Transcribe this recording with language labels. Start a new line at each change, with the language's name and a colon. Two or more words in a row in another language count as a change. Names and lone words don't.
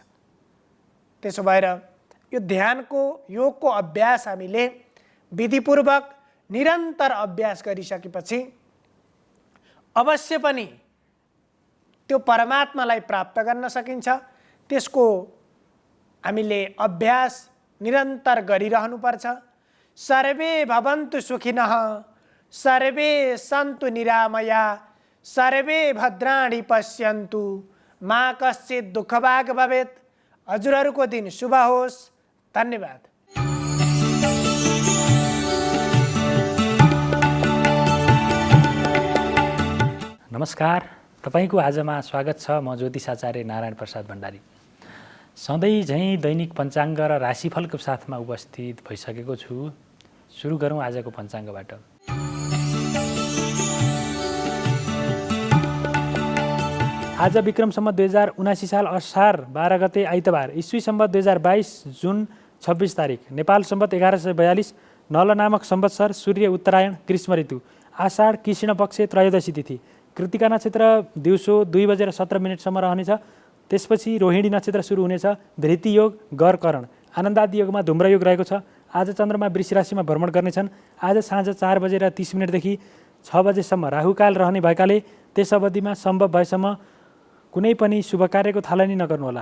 Nepali: त्यसो भएर यो ध्यानको योगको अभ्यास हामीले विधिपूर्वक निरन्तर अभ्यास गरिसकेपछि अवश्य पनि त्यो परमात्मालाई प्राप्त गर्न सकिन्छ। त्यसको हामीले अभ्यास निरन्तर गरिरहनुपर्छ।
Sanskrit: सर्वे भवन्तु सुखिनः, सर्वे सन्तु निरामया, सर्वे भद्राणि पश्यन्तु, मा कश्चित् दुःखभाग् भवेत्।
Nepali: हजुरहरूको दिन शुभ होस्। धन्यवाद। नमस्कार, तपाईको आजमा स्वागत छ। म ज्योतिषाचार्य नारायण प्रसाद भण्डारी। सधैँ झैँ दैनिक पञ्चाङ्ग र राशिफलको साथमा उपस्थित भइसकेको छु। सुरु गरौँ आजको पञ्चाङ्गबाट। आज विक्रम सम्वत 2079 साल असार 12 गते आइतबार, ईस्वी सम्वत 2022 जुन 26 तारिक, नेपाल सम्वत 1142, नल नामक संवत्सर, सूर्य उत्तरायण, ग्रीष्म ऋतु, आषाढ कृष्ण पक्ष, त्रयोदशी तिथि, कृतिका नक्षत्र दिउँसो 2:17 रहनेछ। त्यसपछि रोहिणी नक्षत्र सुरु हुनेछ। धृति योग, गर करण, आनन्दादि योगमा धुम्रयोग रहेको छ। आज चन्द्रमा वृष राशिमा भ्रमण गर्नेछन्। आज साँझ 4:30 देखि 6 बजेसम्म राहुकाल रहने भएकाले त्यस अवधिमा सम्भव भएसम्म कुनै पनि शुभ कार्यको थालनी नगर्नुहोला।